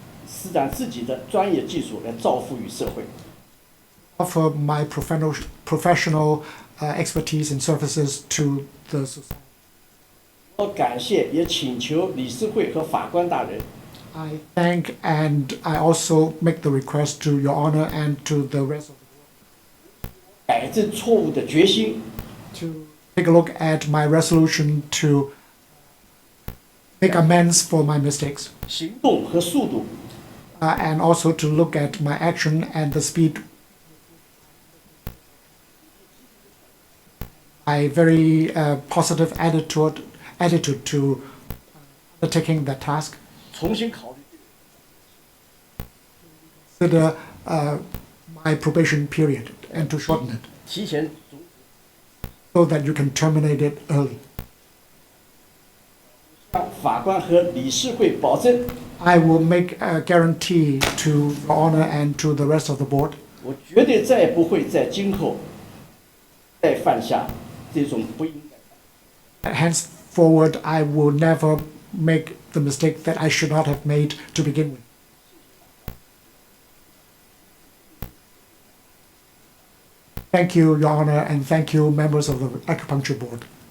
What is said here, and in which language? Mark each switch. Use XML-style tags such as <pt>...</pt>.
<zh>施展自己的专业技术来造福于社会。</zh> <en>offer my professional expertise and services to the society.</en> <zh>我感谢也请求理事会和法官大人</zh> <en>I thank and I also make the request to Your Honor and to the rest of</en> <zh>改正错误的决心，</zh> <en>to take a look at my resolution to make amends for my mistakes,</en> <zh>行动和速度，</zh> <en>and also to look at my action and the speed. My very positive attitude to undertaking that task.</en> <zh>重新考虑</zh> <en>Consider my probation period and to shorten it</en> <zh>提前终止。</zh> <en>so that you can terminate it early.</en> <zh>向法官和理事会保证，</zh> <en>I will make a guarantee to Your Honor and to the rest of the board</en> <zh>我绝对再也不会在今后再犯下这种不应该。</zh> <en>that henceforward I will never make the mistake that I should not have made to begin with. Thank you, Your Honor, and thank you, members of the Acupuncture Board.</en>